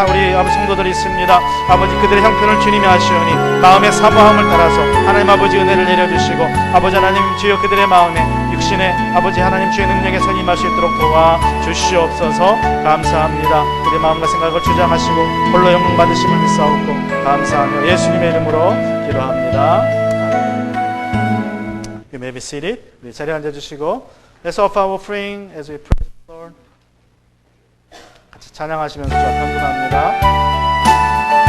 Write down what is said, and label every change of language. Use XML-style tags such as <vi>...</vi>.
<ko>우리 아버지 성도들이 있습니다. 아버지 그들의 형편을 주님이 아시오니 마음의 사모함을 따라서 하나님 아버지 은혜를 내려주시고 아버지 하나님 주여 그들의 마음에 육신의 아버지 하나님 주의 능력에 서 임할 수 있도록 도와주시옵소서. 감사합니다. 우리 마음과 생각을 주장하시고 홀로 영광 받으심을 믿사옵고 감사하며 예수님의 이름으로 기도합니다.</ko> <en>You may be seated.</en> <ko>우리 자리에 앉아주시고</ko> <en>Let's offer our offering as we praise the Lord.</en> <ko>같이 찬양하시면서 저 편분합니다.</ko>